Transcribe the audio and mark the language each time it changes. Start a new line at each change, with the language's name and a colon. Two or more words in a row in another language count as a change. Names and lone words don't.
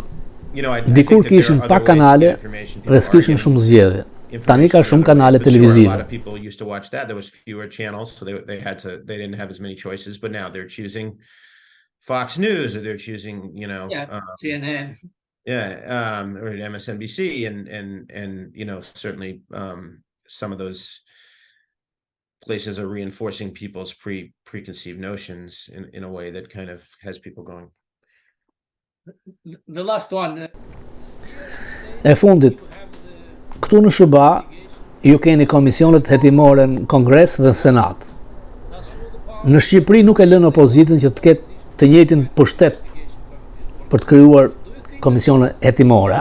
Albanian: Dikur kishin pak kanale dhe s'kishin shumë zgjedhje. Tani ka shumë kanale televizive.
English: A lot of people used to watch that. There was fewer channels, so they didn't have as many choices, but now they're choosing Fox News, or they're choosing, CNN. Or MSNBC, and certainly some of those places are reinforcing people's preconceived notions in a way that kind of has people going. The last one.
Albanian: E fundit, këtu në SBA, ju keni komisionet hetimore në Kongres dhe në Senat. Në Shqipëri nuk e lënë opozitën që të ketë të njëjtin pushtet për të krijuar komisione hetimore.